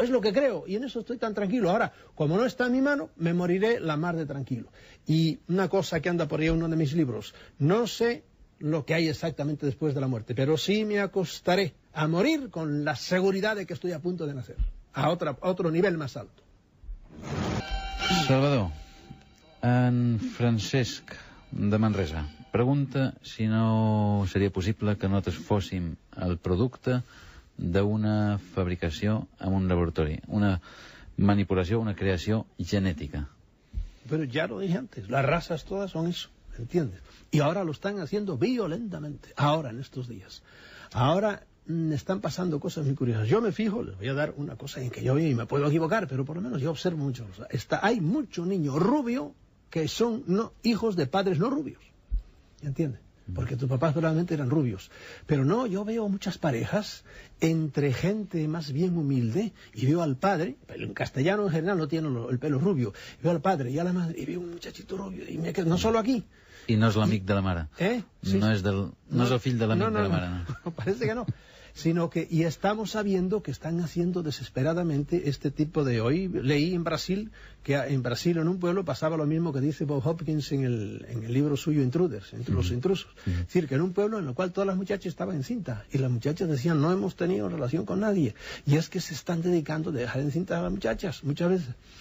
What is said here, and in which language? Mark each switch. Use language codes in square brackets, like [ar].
[es] Es lo que creo, y en eso estoy tan tranquilo. Ahora, como no está en mi mano, me moriré la mar de tranquilo. Y una cosa que anda por ahí en uno de mis libros, no sé lo que hay exactamente después de la muerte, pero sí me acostaré a morir con la seguridad de que estoy a punto de nacer, a otro nivel más alto. [ca] Salvador, en Francesc de Manresa pregunta si no seria possible que nosaltres fóssim el producte d'una fabricació en un laboratori, una manipulació, una creació genètica. [es] Pero ya lo dije antes, las razas todas son eso, ¿entiendes? Y ahora lo están haciendo violentamente, ahora en estos días. Ahora están pasando cosas muy curiosas. Yo me fijo, les voy a dar una cosa en que yo y me puedo equivocar, pero por lo menos yo observo mucho. Hay mucho niño rubio que son hijos de padres no rubios, ¿entiendes? Porque tus papás probablemente eran rubios. Pero no, yo veo muchas parejas entre gente más bien humilde, y veo al padre, en castellano en general no tiene el pelo rubio, veo al padre y a la madre, y veo un muchachito rubio, y me quedo, no solo aquí. [ca] I no és l'amic de la mare. Sí, no és el fill de l'amic de la mare. [es] No, parece que no. Sino que, y estamos sabiendo que están haciendo desesperadamente este tipo de... Hoy leí en Brasil, que en Brasil en un pueblo pasaba lo mismo que dice Bob Hopkins en el libro suyo Intruders, entre los intrusos. Es decir, que en un pueblo en el cual todas las muchachas estaban encintas, y las muchachas decían, no hemos tenido relación con nadie. Y es que se están dedicando a dejar encintas a las muchachas, muchas veces.